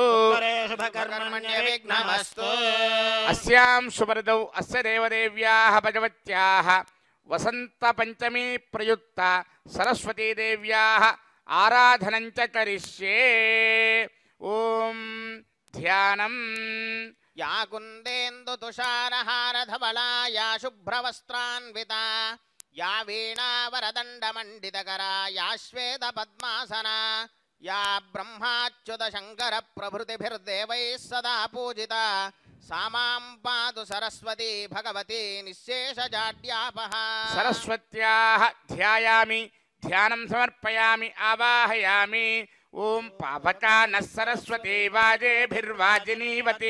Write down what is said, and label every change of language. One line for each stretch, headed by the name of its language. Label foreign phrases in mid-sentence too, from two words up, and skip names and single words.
Sanskrit: శుభకర్మణ్య విఘ్నమస్తు. అస్యాం సుమృదౌ అస్య దేవదేవ్యాః భగవత్యాః వసంత పంచమీ ప్రయుక్త సరస్వతీ దేవ్యాః ఆరాధనం చ కరిష్యే. ఓం ధ్యానం या कुन्देन्दुतुषारहारधवला या शुभ्रवस्त्रान्विता या वीणावरदण्डमण्डितकरा या श्वेतपद्मासना या ब्रह्माच्युतशङ्करप्रभृतिभिर्देवैः सदा पूजिता सा मां पातु सरस्वती भगवती निःशेषजाड्यापहा। सरस्वत्याः ध्यायामि ध्यानं समर्पयामि आवाहयामि। ओम पावकानः सरस्वती वाजेभिर्वाजिनीवती